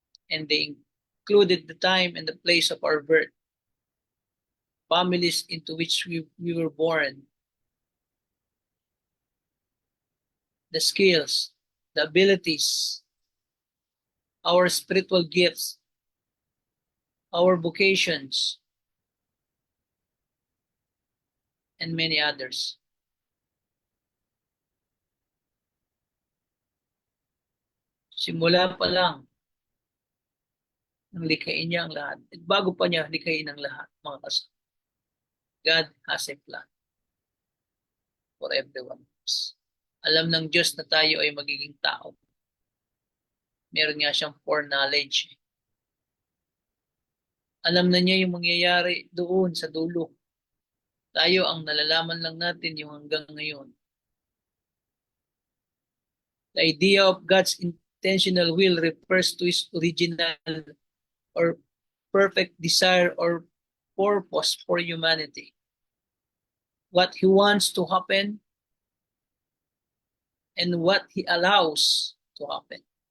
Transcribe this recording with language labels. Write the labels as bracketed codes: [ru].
[en] And they included the time and the place of our birth, families into which we were born, the skills, the abilities, our spiritual gifts, our vocations, and many others. [tl] Simula pa lang, nang likhain niya ang lahat. At bago pa niya likhain ang lahat, mga kasama, [en] God has a plan for everyone else. [tl] Alam ng Diyos na tayo ay magiging tao. Meron nga siyang foreknowledge. Alam na niya yung mangyayari doon sa dulo. Tayo ang nalalaman lang natin yung hanggang ngayon. [en] The idea of God's intentional will refers to His original or perfect desire or purpose for humanity. What He wants to happen and what He allows to happen.